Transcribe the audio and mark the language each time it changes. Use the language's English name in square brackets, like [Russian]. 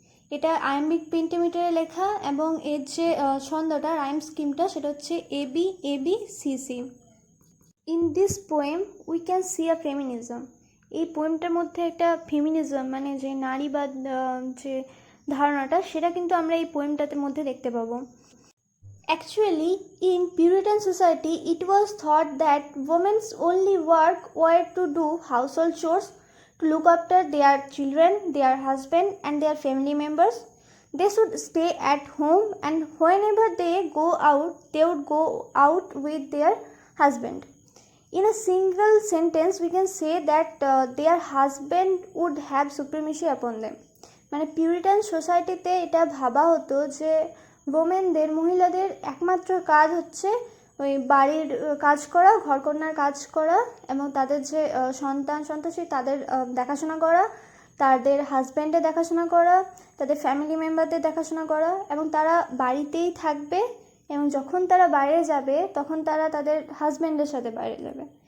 [Bangla] এটা আয়াম্বিক পেন্টামিটারে লেখা এবং এর যে ছন্দটা, রাইম স্কিমটা, সেটা হচ্ছে ABABCC। [English] In this poem we can see a feminism. [Bangla] এই পোয়েমটার মধ্যে একটা ফেমিনিজম মানে যে নারীবাদ যে ধারণাটা, সেটা কিন্তু আমরা এই পোয়েমটার মধ্যে দেখতে পাবো। [English] Actually, in Puritan society, it was thought that women's only work were to do household chores, to look after their children, their husband, and their family members. They should stay at home, and whenever they go out, they would go out with their husband. In a single sentence, we can say that their husband would have supremacy upon them. [Bangla] মানে Puritan সোসাইটিতে এটা ভাবা হতো যে ওমেনদের, মহিলাদের একমাত্র কাজ হচ্ছে ওই বাড়ির কাজ করা, ঘরকন্যার কাজ করা, এবং তাদের যে সন্তানসন্ততি তাদের দেখাশোনা করা, তাদের হাজব্যান্ডের দেখাশোনা করা, তাদের ফ্যামিলি মেম্বারদের দেখাশোনা করা, এবং তারা বাড়িতেই থাকবে, এবং যখন তারা বাইরে যাবে তখন তারা তাদের হাজব্যান্ডের সাথে বাইরে যাবে।